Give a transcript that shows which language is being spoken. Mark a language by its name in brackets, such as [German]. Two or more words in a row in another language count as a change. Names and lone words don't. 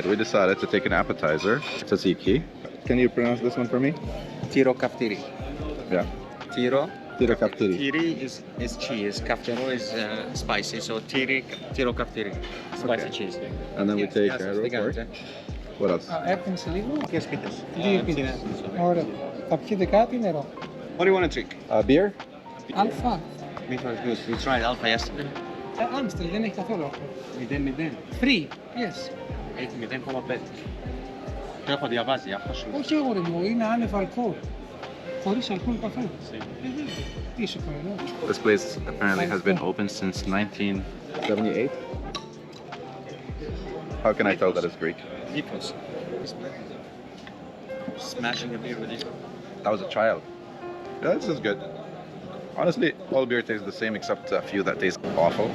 [English] We decided to take an appetizer, tzatziki. Can you pronounce this one for me? [Greek] Τυρό καυτερή. [English] Yeah. [Greek] Tiro. Τυρό καυτερή. [English] Tiri is cheese. Kaftiro is spicy. So [Greek] τυρό καυτερή. [English] Spicy Okay. cheese. And then we take the pork. What else? [Greek] Έρθουν σε λίγο. Yes, πίτες. Δύο πίτσες. Ωραία. Θα πιείτε κάτι νερό. [English] What do you want to drink? Beer? [Greek] Αλφα. [English] Before is good. We tried alpha yesterday. [Greek] Άμστερ δεν έχει καθόλου. 0-0. [English] Free. Yes. [Greek] Έχει 0,5. Το έχω διαβάσει, αυτό σου. Όχι αγόρι μου, είναι άνευ αλκοόλ. Χωρίς αλκοόλ καθόλου. Τι σου πάει εδώ. [English] This place apparently has been open since 1978. How can I tell that it's Greek? Ethos. Smashing a beer with you. That was a child. Yeah, this is good. Honestly, all beer tastes the same except a few that taste awful.